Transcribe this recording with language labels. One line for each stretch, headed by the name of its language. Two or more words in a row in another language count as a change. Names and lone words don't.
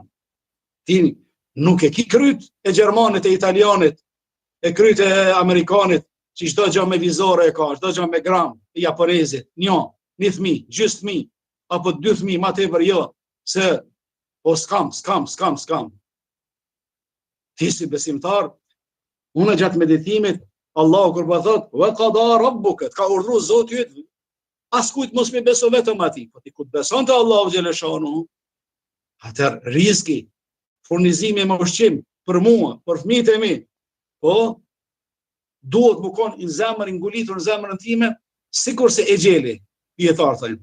Albanian: Ti nuk e ki kryt e Gjermanit e Italianit, e kryt e Amerikanit, që çdo gjë me vizore e ka, çdo gjë me gram, e Japonezit, një fëmijë, gjysmë fëmijë, apo 2 fëmijë, ma tepër jo, se po skam. Ti si besimtar, unë gjatë meditimit, Allahu kur po thot
Arabic: وقضى ربك,
Albanian: ka urdhëruar Zoti yt, askujt mos me beso vetëm atij, po ti kur beson te Allahu xhaleshanu, atëherë rizki, furnizimi me ushqim për mua, për fëmijët e mi, po duhet më konë në zemër, ngulitur në zemërën time, sikur se e gjeli, dietar thënë.